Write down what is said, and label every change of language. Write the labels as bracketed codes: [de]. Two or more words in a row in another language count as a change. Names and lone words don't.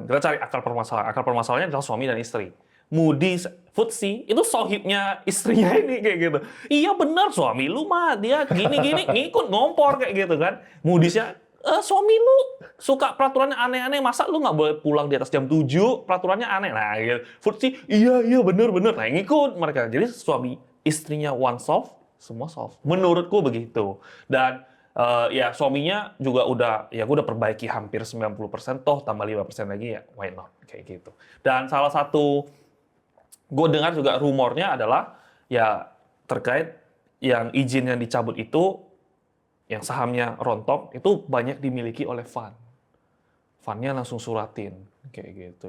[id] Kita cari akar permasalahan. Akar permasalahannya adalah suami dan istri. Moody's, FTSE, itu sohibnya istrinya ini kayak gitu. Iya benar suami lu mah, dia gini-gini, ngikut ngompor kayak gitu kan. Moody's-nya, suami lu suka peraturannya aneh-aneh, masa lu nggak boleh pulang di atas jam 7, peraturannya aneh. Nah gitu. FTSE, iya benar. Nah ngikut mereka. Jadi suami istrinya [en] one solve, [id] semua solve. Menurutku begitu. Dan ya suaminya juga udah, ya gue udah perbaiki hampir 90%, toh tambah 5% lagi ya [en] why not, [id] kayak gitu. Dan salah satu, gue dengar juga rumornya adalah ya terkait yang izin yang dicabut itu, yang sahamnya rontok, itu banyak dimiliki oleh fund. Fundnya langsung suratin, kayak gitu.